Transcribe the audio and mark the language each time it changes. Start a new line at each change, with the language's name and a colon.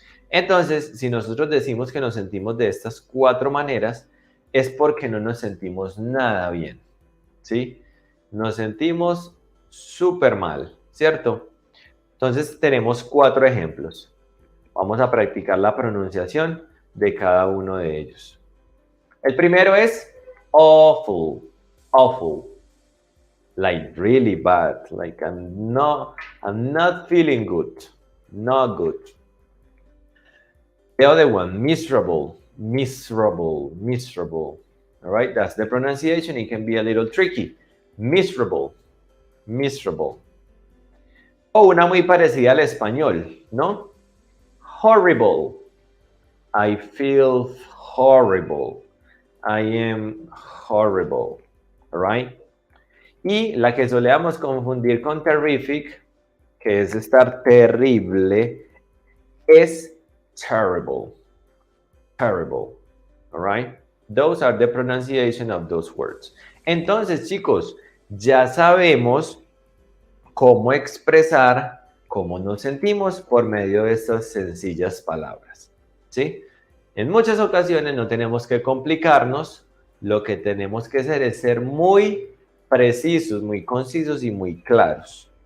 Spanish: Entonces, si nosotros decimos que nos sentimos de estas 4 maneras, es porque no nos sentimos nada bien, ¿sí? Nos sentimos súper mal, ¿cierto? Entonces, tenemos 4 ejemplos. Vamos a practicar la pronunciación de cada uno de ellos. El primero es awful, awful.
English: Like really bad, like I'm not feeling good, not good. The other one, miserable, miserable, miserable. All right, that's the pronunciation. It can be a little tricky. Miserable, miserable.
Spanish: O una muy parecida al español, ¿no?
English: Horrible. I feel horrible. I am horrible. All right.
Spanish: Y la que solemos confundir con terrific, que es estar terrible, es terrible. Terrible.
English: All right? Those are the pronunciation of those words.
Spanish: Entonces, chicos, ya sabemos cómo expresar cómo nos sentimos por medio de estas sencillas palabras. ¿Sí? En muchas ocasiones no tenemos que complicarnos, lo que tenemos que hacer es ser muy precisos, muy concisos y muy claros.